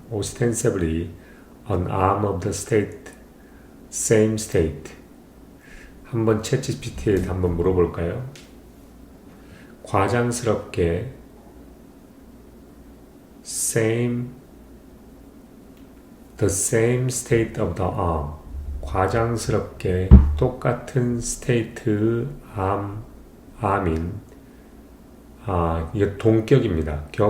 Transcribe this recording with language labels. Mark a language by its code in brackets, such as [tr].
[en] ostensibly an arm of the state, same state. [ko] 한번 챗GPT에 한번 물어볼까요? [en] 과장스럽게 the same state of the arm. [ko] 과장스럽게 똑같은 스테이트의 암인 이게 동격입니다.